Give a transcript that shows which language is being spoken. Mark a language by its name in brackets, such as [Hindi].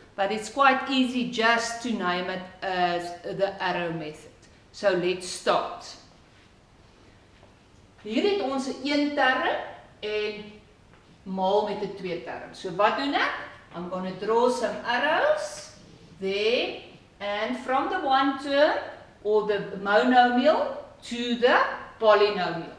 [English] But it's quite easy just to name it as the arrow method. So let's start. [Afrikaans] Hier het ons 'n eenterm en maal met 'n tweeterm. So wat doen ek? [English] I'm going to draw some arrows there and from the one term or the monomial to the polynomial.